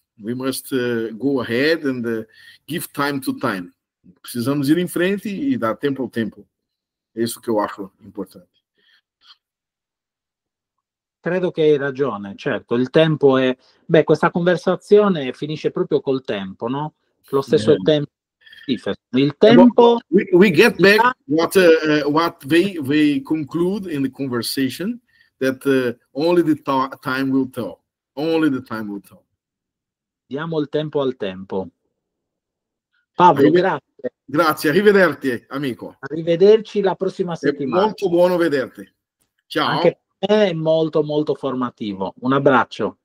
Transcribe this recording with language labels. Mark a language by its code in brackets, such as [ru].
[en] We must go ahead and give time to time. [pt] Precisamos ir em frente e dar tempo ao tempo. É isso che eu acho importante. [it] Credo che hai ragione, certo. Il tempo è... Beh, questa conversazione finisce proprio col tempo, no? Lo stesso tempo. Il tempo... [en] We get back what they conclude in the conversation, that only the time will tell. Only the time will tell. [it] Diamo il tempo al tempo. Pablo, grazie. Grazie, arrivederci, amico. Arrivederci la prossima È settimana. molto buono vederti. Ciao. Anche per me è molto molto formativo. Un abbraccio.